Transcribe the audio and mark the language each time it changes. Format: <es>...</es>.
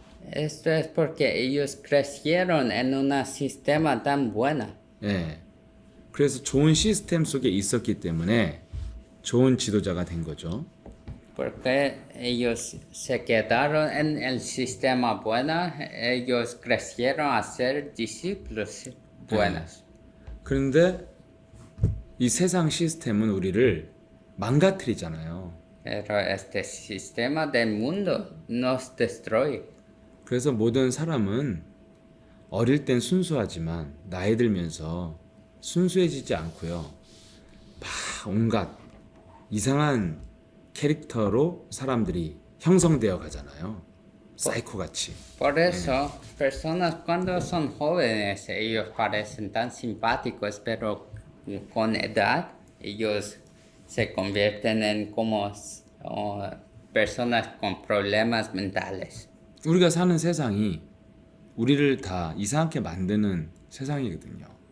<es>Esto es porque ellos crecieron en un sistema tan bueno.</es> <ko>예. 그래서 좋은 시스템 속에 있었기 때문에 좋은 지도자가 된 거죠.</ko> <es>Porque ellos se quedaron en el sistema bueno, ellos crecieron a ser discípulos buenos.</es> <ko>그런데 이 세상 시스템은 우리를 망가뜨리잖아요.</ko> <es>Pero este sistema del mundo nos destruye.</es> <ko>그래서 모든 사람은 어릴 땐 순수하지만 나이 들면서 순수해지지 않고요. 온갖 이상한 캐릭터로 사람들이 형성되어 가잖아요. 사이코 같이.</ko> <es>Por eso, personas cuando son jóvenes, ellos parecen tan simpáticos, pero con edad, ellos se convierten en como personas con problemas mentales.</es> <ko>우리가 사는 세상이 우리를 다 이상하게 만드는 세상이거든요.</ko>